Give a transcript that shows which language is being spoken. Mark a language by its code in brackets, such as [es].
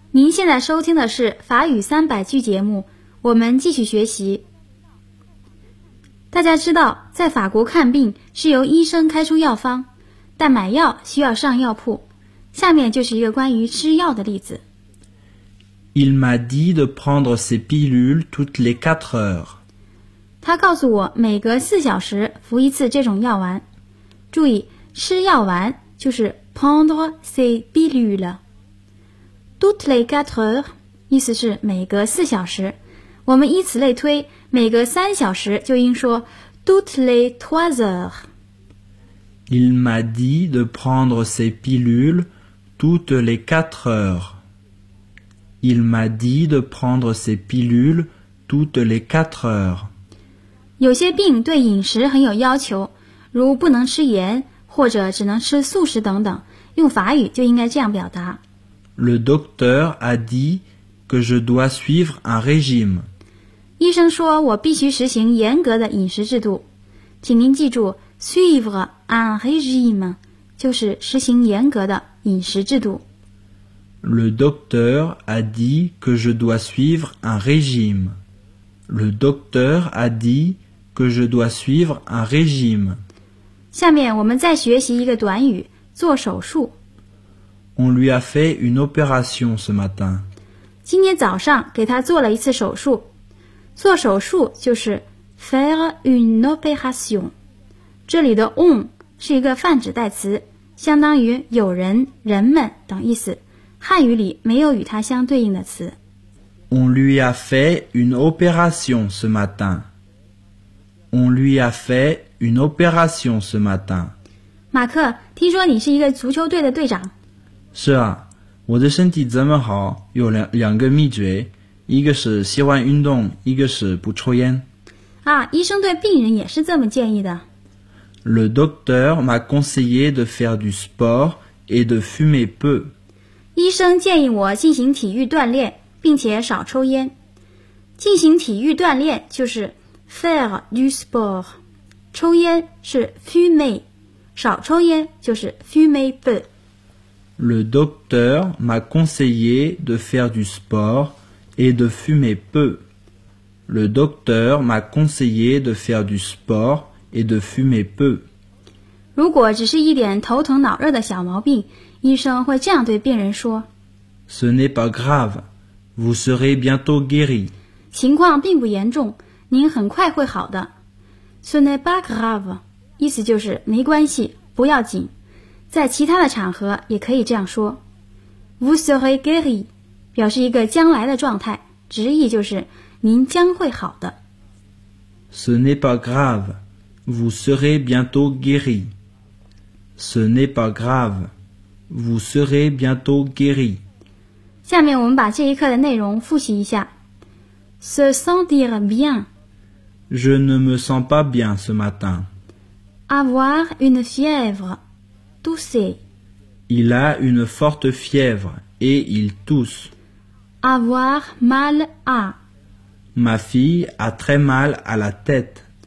[zh] 现在收听的是法语三百句节目，我们继续学习。大家知道，在法国看病是由医生开出药方，但买药需要上药铺。下面就是一个关于吃药的例子。 [fr] Il m'a dit de prendre ses pilules toutes les quatre heures. [zh] 他告诉我每隔四小时服一次这种药丸。注意，吃药丸就是 [fr] prendre ses pilules。 Toutes les quatre heures, [zh] 意思是每隔四小时。我们以此类推，每隔三小时就应说 [fr] toutes les trois heures. Il m'a dit de prendre ses pilules toutes les quatre heures. Il m'a dit de prendre ses pilules toutes les quatre heures. [zh] 有些病对饮食很有要求，如不能吃盐或者只能吃素食等等，用法语就应该这样表达。 [fr] Le docteur a dit que je dois suivre un régime. [zh] 医生说我必须实行严格的饮食制度。请您记住 [fr] suivre un régime [zh] 就是实行严格的饮食制度。 [fr] Le docteur a dit que je dois suivre un régime. Le docteur a dit que je dois suivre un régime. [zh] 下面我们再学习一个短语，做手术。 [fr] On lui a fait une opération ce matin. [zh] 今天早上给他做了一次手术。做手术就是 [fr] faire une opération. [zh] 这里的 on 是一个泛指代词，相当于有人、人们等意思。汉语里没有与它相对应的词。 [fr] On lui a fait une opération ce matin. On lui a fait une opération ce matin. [zh] 马克，听说你是一个足球队的队长。是啊，我的身体这么好，有两个秘诀，一个是喜欢运动，一个是不抽烟。啊，医生对病人也是这么建议的。 [fr] Le docteur m'a conseillé de faire du sport et de fumer peu. [zh] 医生建议我进行体育锻炼，并且少抽烟。进行体育锻炼就是 [fr] faire du sport， [zh] 抽烟是 fumer， 少抽烟就是 [fr] fumer peu。 Le docteur m'a conseillé de faire du sport et de fumer peu. Le docteur m'a conseillé de faire du sport et de fumer peu. [zh] 如果只是一点头疼脑热的小毛病，医生会这样对病人说。 [fr] Ce n'est pas grave. Vous serez bientôt guéri. [zh] 情况并不严重，您很快会好的。 [fr] Ce n'est pas grave. [zh] 意思就是没关系，不要紧。在其他的场合也可以这样说 [fr] Vous serez guéri [zh] 表示一个将来的状态，直译就是您将会好的。 [fr] Ce n'est pas grave Vous serez bientôt guéri Ce n'est pas grave Vous serez bientôt guéri 下面我们把这一课的内容复习一下。 Se sentir bien Je ne me sens pas bien ce matin Avoir une fièvreTousser. Il a une forte fièvre et il tousse. Avoir mal à. Ma fille a très mal à la tête.